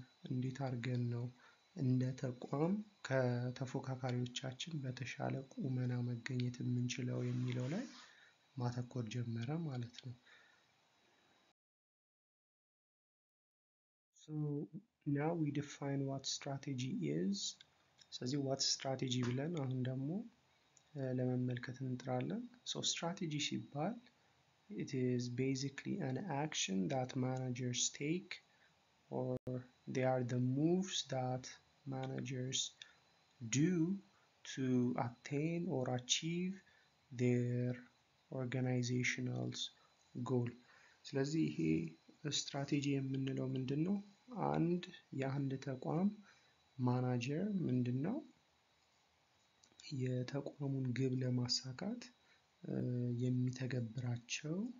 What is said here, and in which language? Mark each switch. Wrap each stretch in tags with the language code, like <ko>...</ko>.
<am>እንዴት አድርገን ነው እንደ ተቋም ከተፎካካሪዎቻችን በተሻለ ቁመና መገኘት የምንችለው የሚለው ላይ ማተኮር ጀመረ ማለት ነው።</am> <en>So now we define what strategy is.</en> <am>ስለዚህ what strategy ብለን አሁን ደግሞ ለመመልከት እንጥራለን።</am> <en>So strategy ሲባል it is basically an action that managers take, or they are the moves that managers do to attain or achieve their organizational goal.</en> <am>ስለዚህ ይሄ ስትራቴጂ የምንለው ምንድን ነው? የአንድ ተቋም ማናጀር ምንድን ነው የተቋሙን ግብ ለማሳካት የሚተገብራቸው</am>